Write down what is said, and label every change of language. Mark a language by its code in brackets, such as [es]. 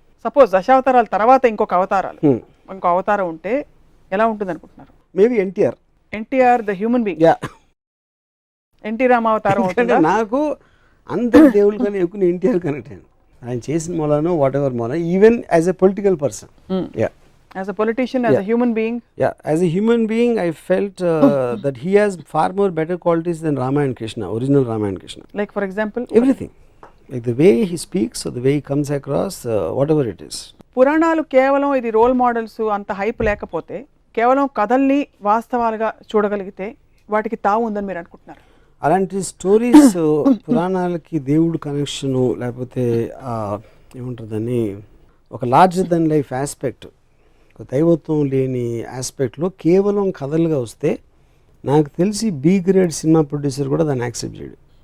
[te] Suppose దశావతారాల తర్వాత ఇంకొక అవతారం ఉంటే ఎలా ఉంటుంది అనుకుంటున్నారు? [en] Maybe NTR the human being. [te] NT రామావతారం అవుతుందా? నాకు అందరి దేవుళ్ళు కానీ ఎక్కువ ఎన్టీఆర్ కనెక్ట్ అయ్యాను. ఆయన చేసిన మూలానో వాట్ ఎవర్ మూల, even as a political person. [en] As a politician, as a human being, as a human being, I felt that he has far more better qualities than Rama and Krishna, original Rama and Krishna. like for example, Everything, like the way he speaks or the way he comes across, whatever it is. [te] పురాణాలు కేవలం ఇది role models అంత hype లేకపోతే కేవలం కథల్ని వాస్తవాలుగా చూడగలిగితే వాటికి తావు ఉందని మీరు అనుకుంటున్నారు? అలాంటి స్టోరీస్ పురాణాలకి దేవుడు కనెక్షను లేకపోతే ఏమంటారు దాన్ని, ఒక లార్జర్ దెన్ లైఫ్ ఆస్పెక్ట్, ఒక దైవత్వం లేని ఆస్పెక్ట్లో కేవలం కథలుగా వస్తే నాకు తెలిసి బి గ్రేడ్ సినిమా ప్రొడ్యూసర్ కూడా దాన్ని యాక్సెప్ట్ చేయడు.